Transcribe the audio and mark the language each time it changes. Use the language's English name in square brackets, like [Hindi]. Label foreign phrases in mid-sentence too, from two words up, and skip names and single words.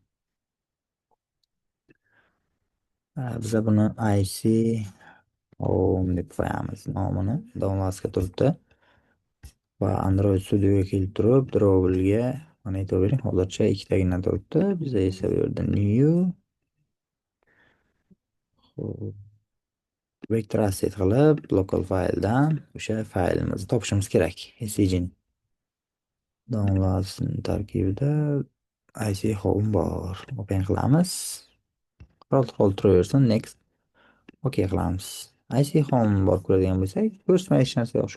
[Uzbek] Biza buni IC home deb qo'yamiz nomini. Downloadsga turibdi. Va Android Studioga kelib turib, drawable'ga mana aytib bering, hozircha ikkitagina turibdi. Bizda esa bu yerda [English] new vector asset [Uzbek] qilib, local fayldan o'sha faylimizni topishimiz kerak. [English] SVG downloads [Uzbek] tarkibida IC home bor. Open qilamiz. Scroll turaversin, next. OK qilamiz. IC home bor ko'radigan bo'lsak, ko'rsatma hech narsa yo'q.